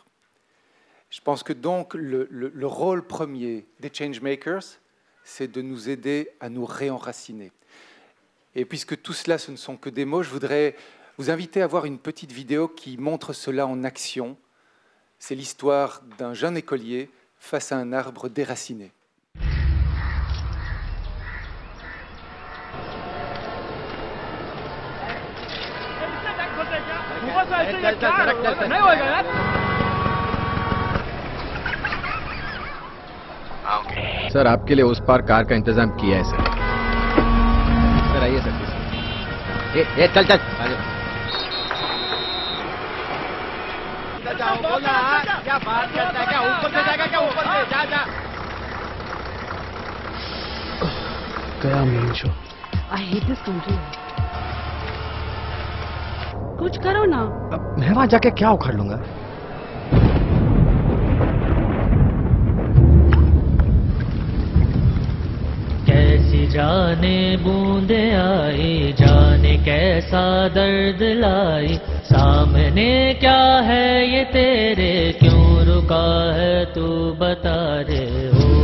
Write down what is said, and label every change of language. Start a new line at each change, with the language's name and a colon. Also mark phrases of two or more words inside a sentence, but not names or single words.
French: Je pense que donc le rôle premier des changemakers, c'est de nous aider à nous réenraciner. Et puisque tout cela, ce ne sont que des mots, je voudrais vous inviter à voir une petite vidéo qui montre cela en action. C'est l'histoire d'un jeune écolier face à un arbre déraciné.
Hindi: सर आपके लिए उस पार कार का इंतजाम किया है सर। सर आइए सर। ये चल चल जाओ बोला क्या बात करता है क्या ऊपर से जाएगा क्या ऊपर से जा जा
English: गया main show. I hate this country.
Hindi: कुछ करो ना। मैं वहां जाके क्या उखाड़ लूंगा? कैसी जाने बूंदे आई, जाने कैसा दर्द लाई, सामने क्या है ये तेरे, क्यों रुका है तू बता रे हो।